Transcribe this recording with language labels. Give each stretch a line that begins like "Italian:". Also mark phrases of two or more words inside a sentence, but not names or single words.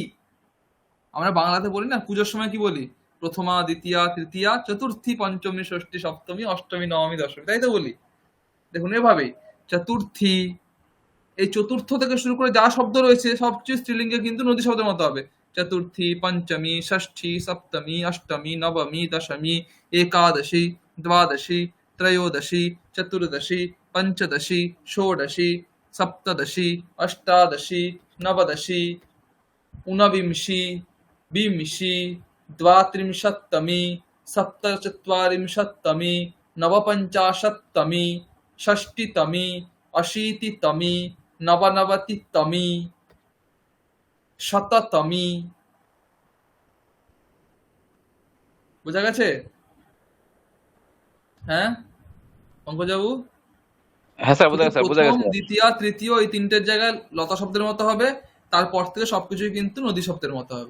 Bangla: আমরা বাংলাতে বলি না, পুজোর সময় কি বলি? প্রথমা, দ্বিতীয়া, তৃতীয়া, চতুর্থী, পঞ্চমী, ষষ্ঠী, সপ্তমী, অষ্টমী, নবমী, দশমী, তাই তো বলি? দেখুন এভাবেই চতুর্থী, এই চতুর্থ থেকে শুরু করে যা শব্দ রয়েছে সবচেয়ে স্ত্রীলিঙ্গে কিন্তু নদী শব্দের মতো হবে।
Sanskrit: चतुर्थी पंचमी षष्ठी सप्तमी अष्टमी नवमी दशमी एकादशी द्वादशी त्रयोदशी चतुर्दशी पंचदशी षोडशी सप्तदशी अष्टादशी नवदशी ऊनविंशी विंशी द्वात्रिंशत्तमी सप्तचत्वारिंशत्तमी नवपञ्चाशत्तमी षष्टितमी अशीतितमी नवनवतितमी শততমী।
Bangla: বোঝা গেছে? হ্যাঁ পঙ্কজবাবু, হ্যাঁ স্যার, বোঝা শুধু গেছে স্যার, বোঝা প্রথম গেছে। দ্বিতীয় তৃতীয় এই তিনটের জায়গায় লতা শব্দের মতো হবে, তারপর থেকে সবকিছুই কিন্তু নদী শব্দের মতো হবে।